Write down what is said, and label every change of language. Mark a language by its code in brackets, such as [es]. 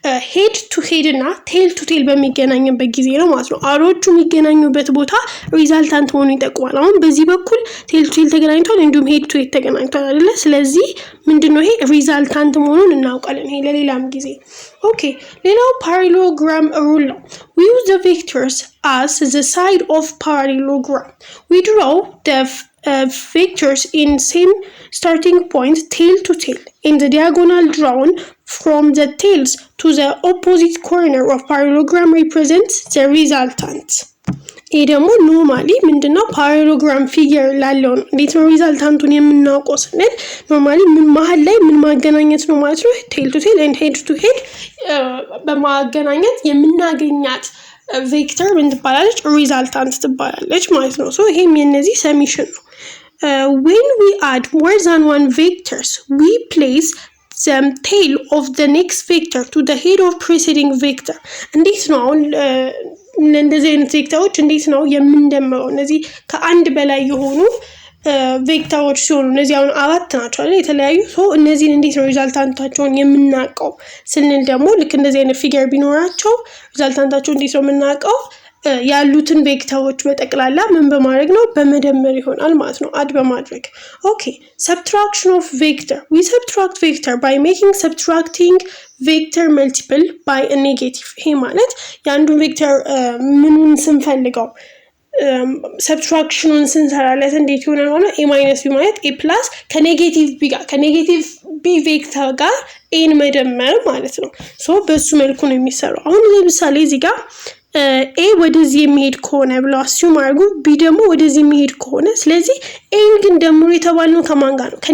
[am] ሄድ ቱ ሄድ እና ቴል ቱ ቴል በሚገናኝበት ጊዜ ነው ማለት ነው። አሮቹ የሚገናኙበት ቦታ ሪዛልታንት መሆኑን ይጠቁማል። አሁን በዚህ በኩል ቴል ቱ ቴል ተገናኝቷል፣ እንዲሁም ሄድ ቱ ሄድ ተገናኝቷል አይደለ? ስለዚህ ምንድነው ይሄ ሪዛልታንት መሆኑን እናውቃለን። ይሄ ለሌላም ጊዜ ኦኬ። ሌላው parallelogram rule ነው። [en] we use the vectors as the side of parallelogram. we draw the vectors in same starting point tail to tail in the diagonal drawn from the tails to the opposite corner of parallelogram represents the resultant. [am] ይሄ ደግሞ ኖርማሊ ምንድነው ፓራሌሎግራም ፊገር ላለው ነው። እንዴት ነው ሪዛልታንቱን የምናውቀው ስንል ኖርማሊ ምን መሀል ላይ ምን ማገናኘት ነው ማለት ነው። ቴል ቱ ቴል ኤንድ ሄድ ቱ ሄድ በማገናኘት የምናገኛት ቬክተር ምን ትባላለች? ሪዛልታንት ትባላለች ማለት ነው። ሶ ይሄም የነዚህ ሰሚሽን ነው። [en] when we add more than one vectors we place the tail of the next vector to the head of preceding vector. [am] እንዴት ነው አሁን እንደዚህ አይነት ቬክተሮች እንዴት ነው የምንደምረው? እነዚህ ከአንድ በላይ የሆኑ ቬክተሮች ሲሆኑ እነዚህ አሁን አራት ናቸው አይደል የተለያዩ። ሶ እነዚህን እንዴት ነው ሪዛልታንታቸውን የምናውቀው ስንል ደግሞ ልክ እንደዚህ አይነት ፊገር ቢኖራቸው ሪዛልታንታቸው እንዴት ነው የምናውቀው? ያሉትን ቬክተሮች በጠቅላላ ምን በማድረግ ነው? በመደመር ይሆናል ማለት ነው፣ አድ በማድረግ። ኦኬ [en] subtraction of vector. we subtract vector by making subtracting vector multiple by a negative. [am] ይሄ ማለት የአንዱን ቬክተር ምኑን ስንፈልገው ሰብትራክሽኑን ስንሰራለት እንዴት ይሆናል ማለት a minus b ማለት a plus ከኔጌቲቭ b ጋር ከኔጌቲቭ b ቬክተር ጋር ኤን መደመር ማለት ነው። ሶ በሱ መልኩ ነው የሚሰራው። አሁን ለምሳሌ እዚህ ጋር ኤ ወደዚህ የሚሄድ ከሆነ ብለው አስዩም አድርጉ፣ ቢ ደግሞ ወደዚህ የሚሄድ ከሆነ ስለዚህ ኤን ግን ደምሮ የተባልነው ከማን ጋር ነው?